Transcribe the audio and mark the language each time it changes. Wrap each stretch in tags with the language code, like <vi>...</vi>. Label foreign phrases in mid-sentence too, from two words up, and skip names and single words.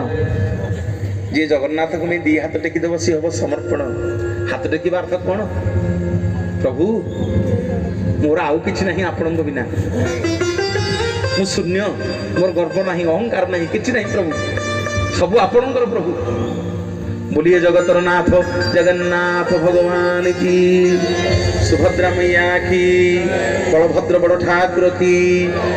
<or>ଯିଏ ଜଗନ୍ନାଥଙ୍କୁ ନେଇ ଦି ହାତ ଟେକିଦେବ ସିଏ ହବ ସମର୍ପଣ। ହାତ ଟେକିବା ଅର୍ଥ କଣ? ପ୍ରଭୁ ମୋର ଆଉ କିଛି ନାହିଁ ଆପଣଙ୍କ ବିନା, ମୁଁ ଶୂନ୍ୟ, ମୋର ଗର୍ବ ନାହିଁ, ଅହଙ୍କାର ନାହିଁ, କିଛି ନାହିଁ ପ୍ରଭୁ, ସବୁ ଆପଣଙ୍କର ପ୍ରଭୁ।</or> <hi>बोलिए जगतर नाथ जगन्नाथ भगवान की, सुभद्रा मैया की, बलभद्र बड़ ठाकुर की।</hi>